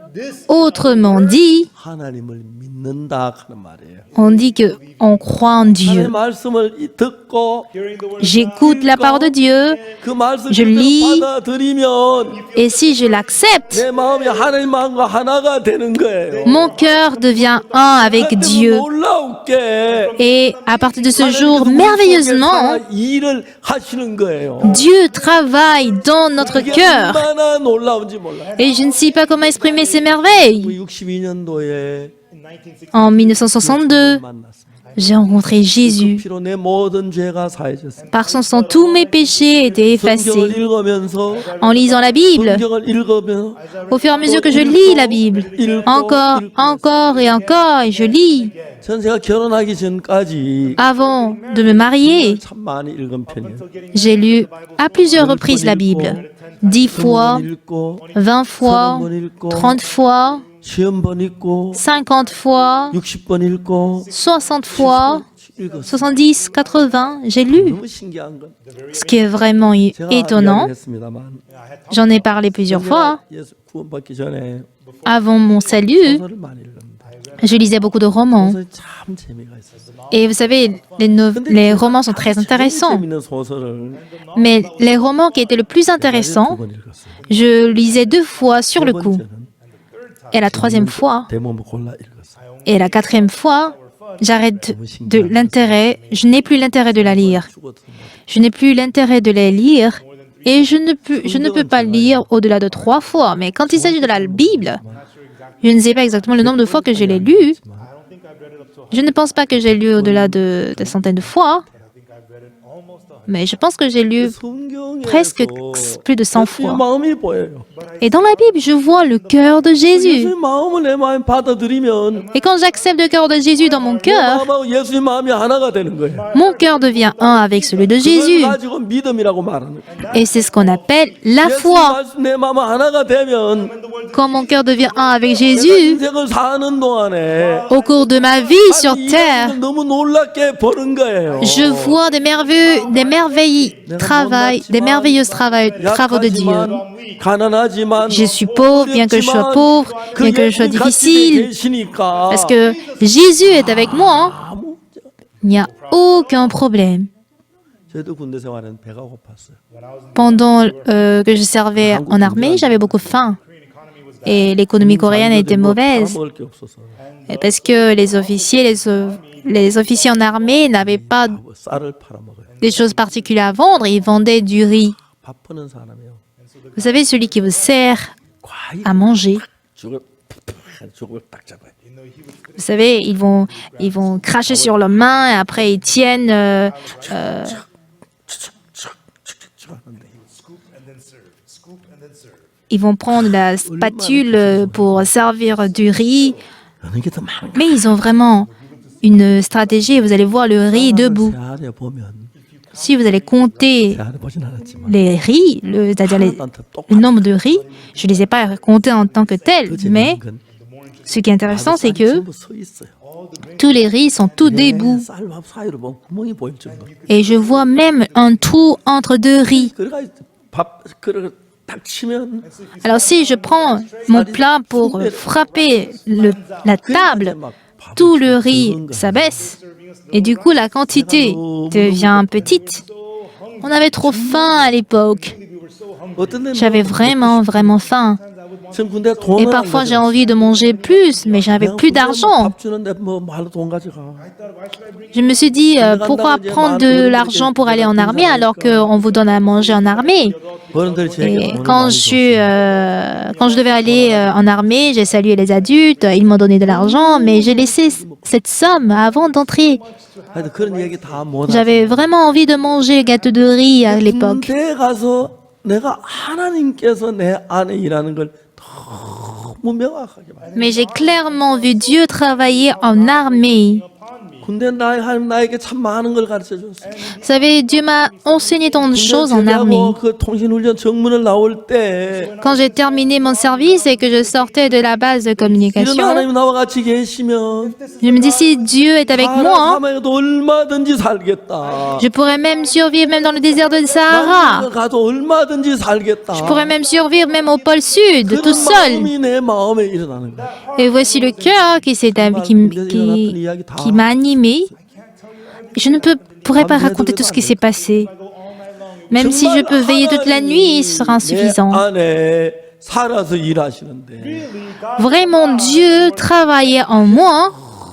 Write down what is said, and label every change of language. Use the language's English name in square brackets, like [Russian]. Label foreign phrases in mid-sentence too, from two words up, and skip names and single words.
[French] autrement dit, [Korean] 하나님을 믿는다 하는 말이에요. [French] on dit que on croit en Dieu. [Korean] 하나님의 말씀을 듣고 [French] J'écoute la parole de Dieu [Korean] 그 말씀 [French] Je lis. [Korean] 받아들이면 [French] et si je l'accepte, [Korean] 내 마음이 하나님 마음과 하나가 되는 거예요. [French] mon cœur devient un avec Dieu. [Korean] 놀라우게 [French] Et à partir de ce jour, merveilleusement, [Korean] 일을 하시는 거예요. [French] Dieu travaille dans notre [Korean] 이게 [French] cœur. [Korean] 얼마나 놀라운지 몰라요. [French] Et je ne sais pas comment exprimer ces merveilles. [Korean] 62년도에 [French] En 1962, [Korean] 만났습니다. [French] j'ai rencontré [Korean] 그 [French] Jésus. [Korean] 피로 내 모든 죄가 사해졌습니다. [French] Par son sang, tous mes péchés étaient [Korean] 성경을 [French] effacés. [Korean] 읽으면서 [French] En lisant la Bible, [Korean] 성경을 읽으면 [French] au fur et à mesure que je lis la Bible, encore, encore et je lis. [Korean] 전 제가 결혼하기 전까지 [French] Avant de me marier, [Korean] 참 많이 읽은 편이에요. [French] j'ai lu à plusieurs reprises la Bible. 10 fois, [Korean] 10번 읽고 [French] 20 fois, 30 fois, [Korean] 50번 읽고 [French] 50 fois, [Korean] 60번 읽고 [French] 60 fois, [Korean] 읽었어요. [French] 70, 80, j'ai lu. [Korean] 너무 신기한 건 [French] Ce qui est vraiment [Korean] 제가 [French] étonnant, [Korean] 이야기했습니다만 [French] j'en ai parlé plusieurs fois, [Korean] 예수 구원받기 전에 [French] avant mon salut, [Korean] 소설을 많이 읽었는데 [French] je lisais beaucoup de romans. [Korean] 소설이 참 재미가 있었어요. [French] Et vous savez, les romans sont très intéressants. [Korean] 재밌는 소설을 [French] Mais les romans qui étaient le plus intéressants, [Korean] 두번 읽었어요. [French] je lisais 2 fois sur le [Korean] 세 [French] coup. [Korean] 번째는 [French] Et la 3e fois, [Korean] 대목을 골라 읽었어요. [French] et la 4e fois, j'arrête de l'intérêt, je n'ai plus l'intérêt de la lire. [Korean] 죽었던 거. [French] Je n'ai plus l'intérêt de les lire et je ne peux pas lire au-delà de 3 fois. Mais quand il s'agit de la Bible, je ne sais pas exactement le nombre de fois que je l'ai lu. Je ne pense pas que j'ai lu au-delà de centaines de fois, mais je pense que j'ai lu [Korean] 성경에서 [French] presque plus de 100 [Korean] 예수의 [French] fois. [Korean] 마음이 보여요. [French] Et dans la Bible, je vois le cœur de Jésus. [Korean] 예수의 마음을 내 마음에 받아들이면 [French] Et quand j'accepte le cœur de Jésus dans mon [Korean] 내 [French] cœur, [Korean] 마음하고 예수의 마음이 하나가 되는 거예요. [French] mon cœur devient un avec celui de Jésus. [Korean] 그걸 가지고 믿음이라고 말하는 거예요. [French] Et c'est ce qu'on appelle la [Korean] 예수의 [French] foi. [Korean] 말씀 내 마음 하나가 되면 [French] Quand mon cœur devient un avec [Korean] 내가 [French] Jésus, [Korean] 인생을 사는 동안에 [French] au cours de ma vie sur [Korean] 이 [French] terre, [Korean] 인생을 너무 놀랍게 보는 거예요. [French] je vois des travaux de Dieu. [Korean] 약하지만, 가난하지만, [French] Je suis pauvre, bien que je sois pauvre, bien que je sois difficile, parce que Jésus est avec moi, [Korean] 아무 [French] il n'y a aucun problème. [Korean] 저도 군대 생활은 배가 고팠어요. [French] Pendant que je servais en armée, j'avais beaucoup faim. Et l'économie coréenne était mauvaise, [Korean] 먹을 게 없어서 [French] parce que les officiers en armée n'avaient pas [Korean] 쌀을 팔아 먹어요. [French] des choses particulières à vendre, ils vendaient du riz. [Korean] 밥 퍼는 사람이요. [French] Vous savez, celui qui vous sert [Korean] 과일 [French] à manger. [Korean] 죽을 딱 잡아요. [French] Vous savez, ils vont cracher sur leurs mains et après ils tiennent. Ils vont prendre la spatule pour servir du riz. [Korean] 어느 게 더 많은가? [French] Mais ils ont vraiment une stratégie et vous allez voir le riz debout. [Korean] 세알에 보면 [French] Si vous allez compter [Korean] 세알에 보진 않았지만 [French] les riz, c'est-à-dire [Korean] 하나도 [French] le nombre de riz, je ne les ai pas comptés en tant que tels, [Korean] 그 [French] mais [Korean] 재밌는 건 [French] ce qui est intéressant, c'est que [Korean] 전부 서 있어요. [French] tous les riz sont tout debout. [Korean] 쌀밥 사이로 보면 구멍이 보일 정도. [French] Et je vois même un trou entre 2 riz. [Korean] 그래가 밥 그릇 딱 치면 [French] Alors si je prends mon plat pour frapper la table, tout le riz s'abaisse et du coup la quantité devient petite. On avait trop faim à l'époque. [Korean] 어떤 데는 [French] J'avais vraiment faim. [Korean] 전 군대 [French] Et [Korean] 돈을 안 [French] parfois j'ai [Korean] 가져갔어요. [French] envie de manger plus, mais j'avais plus d'argent. [Korean] 밥 주는데 뭐 말로 돈 가져가. [French] Je me suis dit, pourquoi prendre de l'argent pour aller en armée alors qu'on vous donne à manger en armée? [Korean] 어른들이 제게 [French] Et [Korean] 돈을 [French] quand [Korean] 많이 [French] je devais aller en armée, j'ai salué les adultes, ils m'ont donné de l'argent, mais j'ai laissé cette somme avant d'entrer. [Korean] 줬어요. 하여튼 그런 얘기 다 못. [French] J'avais vraiment envie de manger le gâteau de riz à l'époque. [Korean] 군대에 가서 내가 하나님께서 내 안에 일하는 걸 너무 명확하게 봐요. [French] Mais j'ai clairement vu Dieu travailler en armée. [Korean] 군대 하나님 나에게 참 많은 걸 가르쳐 줬어요. [French] Vous savez, Dieu m'a enseigné tant de choses en armée. [Korean] 그 통신훈련 정문을 나올 때 [French] Quand j'ai terminé mon service et que je sortais de la base de [Korean] 이런 [French] communication, [Korean] 하나님 나와 같이 계시면 [French] je me dis, si Dieu est avec moi, [Korean] 사막에도 얼마든지 살겠다. [French] je pourrais même survivre même dans le désert de Sahara. [Korean] 남쪽에 가도 얼마든지 살겠다. [French] Je pourrais même survivre même au pôle sud, tout [Korean] 그런 [French] seul. [Korean] 마음이 내 마음에 일어나는 거야. [French] Et voici le cœur qui m'a animé. Je ne pourrais pas raconter tout ce qui s'est passé. Même si je peux veiller toute la nuit, ce sera insuffisant. [Korean] 안에 살아서 일하시는데 [French] Vraiment, Dieu travaillait en moi